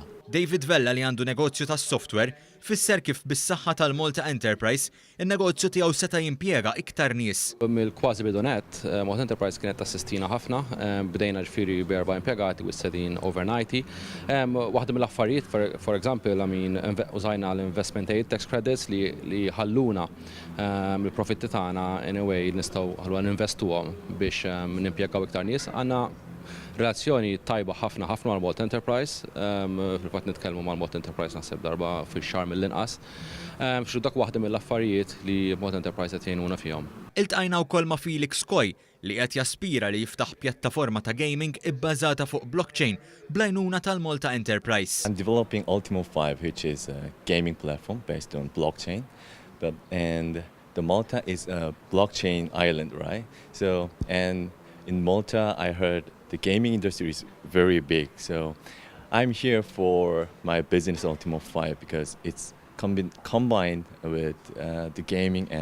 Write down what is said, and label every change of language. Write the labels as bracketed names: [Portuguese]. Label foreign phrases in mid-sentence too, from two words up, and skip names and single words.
[Maltese] David Vella li għandu negozju tas-software fisser kif bis-saħħa tal-Malta Enterprise in-negozju tiegħu seta' jimpjega iktar nies. Mill-kważi bidunet, Malta Enterprise kienet tassistina ħafna, bdejna ġifieri b'4 impjegati u s-sedin over 90. Waħda mill-affarijiet, [English] for example, [Maltese] użajna l- [English] investment aid tax credits [Maltese] li ħalluna mill-profitti tagħna [English] in a way [Maltese] nistgħu ħalwa ninvestuhom biex nimpjegaw iktar nies. Għandna relazzjoni tajba ħafna mal Malta Enterprise, fil-fatt nitkellmu mal Malta Enterprise naħseb darba fix-xahar mill-inqas. Xu dak waħda mill-affarijiet li Malta Enterprise qed jgħinuna fihom. Iltqajna wkoll ma' Felix Koy li qed jaspira li jiftaħ pjattaforma ta' gaming ibbażata fuq blockchain bl-għajnuna tal-Malta Enterprise. [English] I'm developing Ultimo 5, which is a gaming platform based on blockchain, and the Malta is a blockchain island, right? So, and in Malta, I heard the gaming industry is very big. So I'm here for my business Ultimo 5 because it's combined with the gaming and blockchain.